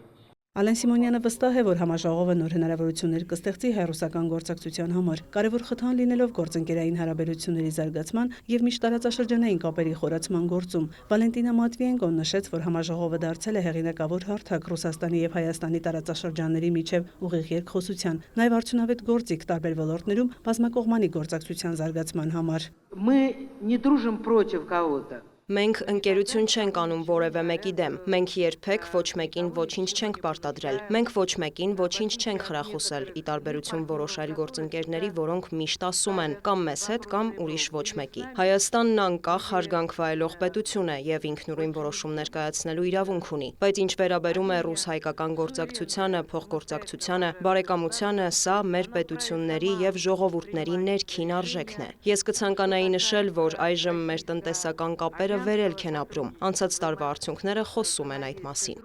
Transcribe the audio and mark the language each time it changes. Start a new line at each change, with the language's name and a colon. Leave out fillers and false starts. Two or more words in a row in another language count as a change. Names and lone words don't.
Armenian: Ալեն Սիմոնյանը վստահ է, որ համաժողովը նոր հնարավորություններ կստեղծի հայ-ռուսական գործակցության համար, կարևոր խթան լինելով գործընկերային հարաբերությունների զարգացման եւ միջտարածաշրջանային կապերի խորացման գործում։ Վալենտինա Մատվիենկոն նշեց, որ համաժողովը դարձել է հեղինակավոր հարթակ Ռուսաստանի եւ Հայաստանի տարածաշրջանների միջև ուղիղ երկխոսության, նաեւ արդյունավետ գործիք տարբեր ոլորտներում բազմակողմանի գործակցության զարգացման համար։
Russian: Мы не дружим против кого-то.
Armenian: Մենք ընկերություն չենք անում որևէ մեկի դեմ։ Մենք երբեք ոչ մեկին ոչինչ չենք պարտադրել։ Մենք ոչ մեկին ոչինչ չենք խրախուսել, ի տարբերություն որոշ այլ գործընկերների, որոնք միշտ ասում են կամ մեզ հետ, կամ ուրիշ ոչ մեկի։ Հայաստանն անկախ հարգանք վայելող պետություն է եւ ինքնուրույն որոշումներ կայացնելու իրավունք ունի։ Բայց ինչ վերաբերում է ռուս-հայկական գործակցությանը, փոխգործակցությանը, բարեկամությանը, սա մեր պետությունների եւ ժողովուրդների ներքին արժեքն է։ Ես կցանկանայի նշել, որ այժմ մեր տնտեսական կապերը վերելք են ապրում։ Անցած տարվա արդյունքները խոսում են այդ մասին։